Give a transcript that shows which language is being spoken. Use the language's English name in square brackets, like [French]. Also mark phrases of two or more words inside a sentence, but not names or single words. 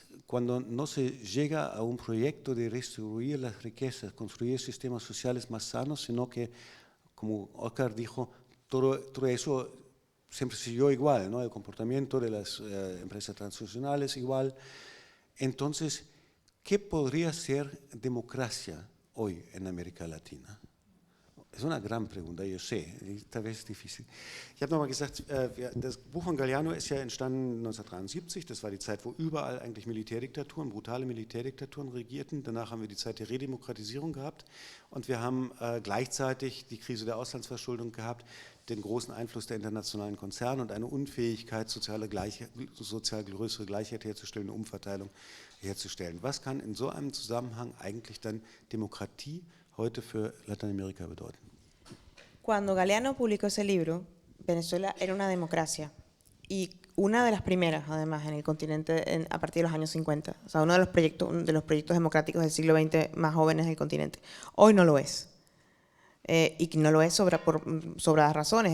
[Spanish] Cuando no se llega a un proyecto de redistribuir las riquezas, construir sistemas sociales más sanos, sino que, como Oscar dijo, todo eso siempre siguió igual, ¿no? El comportamiento de las empresas transnacionales igual. Entonces, ¿qué podría ser democracia hoy en América Latina? [German] Das ist eine [Spanish] gran pregunta, yo sé, tal vez difícil. [German] Ich habe nochmal gesagt, das Buch von Galeano ist ja entstanden 1973, das war die Zeit, wo überall eigentlich Militärdiktaturen, brutale Militärdiktaturen regierten. Danach haben wir die Zeit der Redemokratisierung gehabt und wir haben gleichzeitig die Krise der Auslandsverschuldung gehabt, den großen Einfluss der internationalen Konzerne und eine Unfähigkeit, sozial größere Gleichheit herzustellen, eine Umverteilung herzustellen. Was kann in so einem Zusammenhang eigentlich dann Demokratie heute für Latinoamérica bedeuten? [Spanish] Cuando Galeano publicó ese libro, Venezuela era una democracia y una de las primeras, además, en el continente a partir de los años 50. O sea, uno de los proyectos democráticos del siglo XX más jóvenes del continente. Hoy no lo es. Y no lo es por sobradas razones.